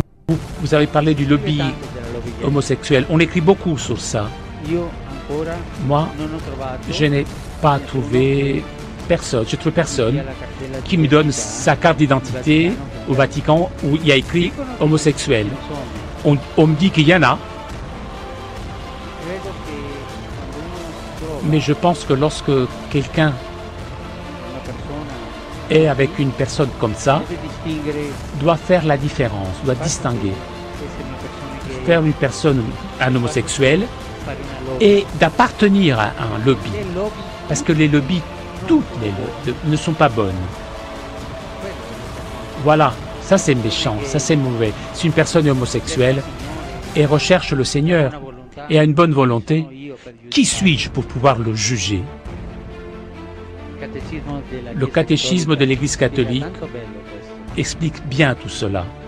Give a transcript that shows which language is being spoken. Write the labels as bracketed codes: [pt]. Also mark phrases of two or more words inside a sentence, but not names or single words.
[fr] Vous avez parlé du lobby [it] Tante della lobby gay. [fr] homosexuel. On écrit beaucoup sur ça. [it] Io ancora [fr] Moi, [it] non ho trovato [fr] je n'ai pas trouvé personne, je trouve personne [it] la cartella [fr] qui me donne [it] d'identità [fr] sa carte d'identité au Vatican où il y a écrit [it] Dicono che [fr] homosexuel. [it] ce ne sono. [fr] On me dit qu'il y en a, [it] Credo che quando uno si trova [fr] mais je pense que lorsque quelqu'un [it] una persona [fr] est avec une personne comme ça, [it] deve distinguere [fr] doit faire la différence, doit distinguer. [it] essere una persona che [fr] Faire une personne, un homosexuel, [it] fare una lobby. [fr] et d'appartenir à un lobby. Le lobby Parce que les lobbies, toutes les lobbies, ne sont pas bonnes. [it] quello che [fr] Voilà, ça c'est méchant, ça c'est mauvais. Si une personne est homosexuelle et recherche le Seigneur et a une bonne volonté, qui suis-je pour pouvoir le juger? Le catéchisme de l'Église catholique explique bien tout cela.